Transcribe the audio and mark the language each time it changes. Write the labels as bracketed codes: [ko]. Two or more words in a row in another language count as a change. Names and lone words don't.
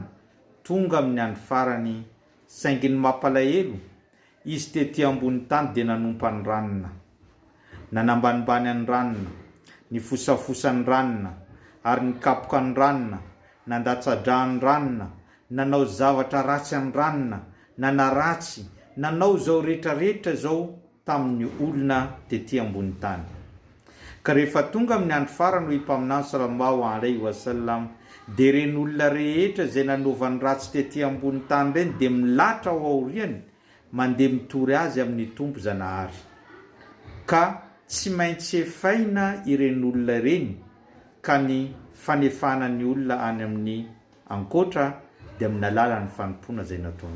[mg] Tonga amin'ny andro farany saingy ny mampalahelo, izy tetỳ ambony tany dia nanompa ny ranona, nanambanimbany ny ranona, nifosafosa ny ranona, ary nikapoka ny ranona, nandatsadra ny ranona, nanao zavatra ratsy ny ranona, nanaratsy, nanao zao rehetrarehetra zao tamin'ny olona tetỳ ambony tany. Ka rehefa tonga amin'ny andro farany hoy mpaminany [ar] صلى الله عليه وسلم, [mg] dia reny olona rehetra zay nanaovany ratsy tetỳ ambony tany reny dia milatra ao aoriany mandeha mitory azy amin'ny tompo zanahary, ka tsy maintsy efaina ireny olona reny ka ny fanefana ny olona any amin'ny ankoatra dia amin'ny alalan'ny fanompona zay nataonao.